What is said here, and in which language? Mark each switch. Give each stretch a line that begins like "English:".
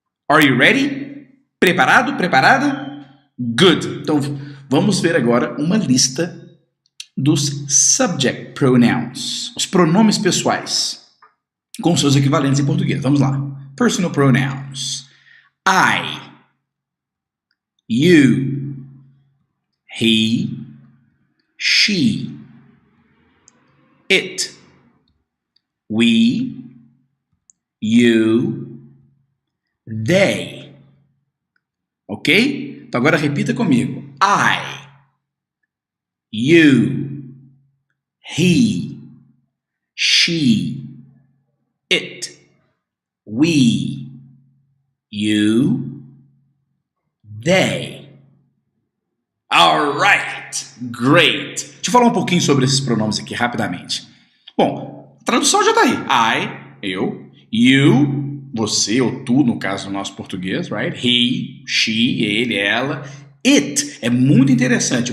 English: Are you ready?
Portuguese: Preparado? Preparada?
English: Good.
Portuguese: Então, vamos ver agora uma lista dos subject pronouns, os pronomes pessoais, com seus equivalentes em português. Vamos lá.
English: Personal pronouns. I, you, he, she, it, we, you, they. Ok?
Portuguese: Então agora repita comigo.
English: I, you, he, she, it, we, you, they. Alright, great.
Portuguese: Deixa eu falar um pouquinho sobre esses pronomes aqui rapidamente. Bom, a tradução já tá aí. I, eu, you, você ou tu, no caso do nosso português, right? He, she, ele, ela. It é muito interessante.